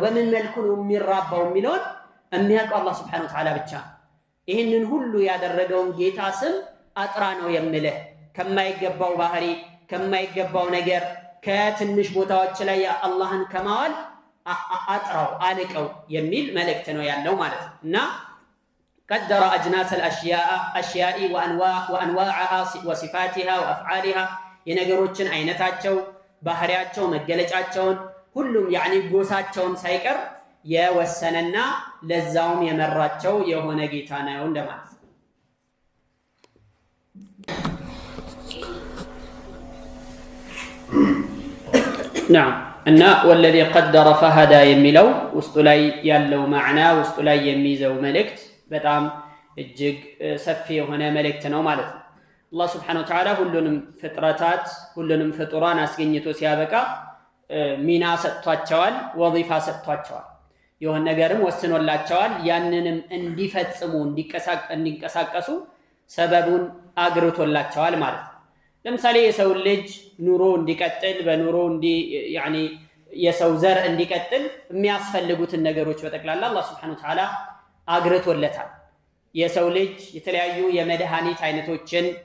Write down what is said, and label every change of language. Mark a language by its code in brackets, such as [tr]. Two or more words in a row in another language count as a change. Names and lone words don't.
[am] በምን መልኩ ነው የሚራባው የሚለውን የሚያውቀው አላህ [ar] سبحانه وتعالى [am] ብቻ። ይህንን ሁሉ ያደረገውን ጌታ ስም አጥራ ነው የምልህ። ከማይገባው ባህሪ ከማይገባው ነገር ከትንሽ ቦታዎች ላይ አላህን ከማዋል አጥራው አልቀው የሚል መልእክት ነው ያለው ማለት ነው። እና [ar] قدر أجناس الأشياء وأنواعها وصفاتها وأفعالها [am] የነገሮችን አይነታቸው ባህሪያቸው መገለጫቸውን ሁሉም ያኒ ጎሳቸውን ሳይቀር የወሰነና ለዛውም የመራቸው የሆነ ጌታ ነው እንደማለት ነው። نعم እና [ar] والذي قدر فهدى [am] የሚለው ውስጡ ላይ ያለው ማዕና ውስጡ ላይ የሚይዘው መልእክት በጣም እጅግ ሰፊ የሆነ መልእክት ነው ማለት ነው። አላህ [ar] سبحانه و [am] Ta'ala ሁሉንም ፍጥረታት ሁሉንም ፍጡራን አስገኝቶ ሲያበቃ ሚና ሰጥቷቸዋል፣ ወዚፋ ሰጥቷቸዋል፣ የሆነ ነገርም ወስኖላቸዋል። ያንንም እንዲፈጽሙ እንዲንቀሳቀሱ ሰበቡን አግርቶላቸዋል ማለት ነው። ለምሳሌ የሰው ልጅ ኑሮ እንዲቀጥል በኑሮ ያኒ የሰው ዘር እንዲቀጥል የሚያስፈልጉትን ነገሮች በጠቅላላ አላህ [ar] سبحانه وتعالى [am] አግርቶለታል። የሰው ልጅ የተለያዩ የመድኃኒት አይነቶችን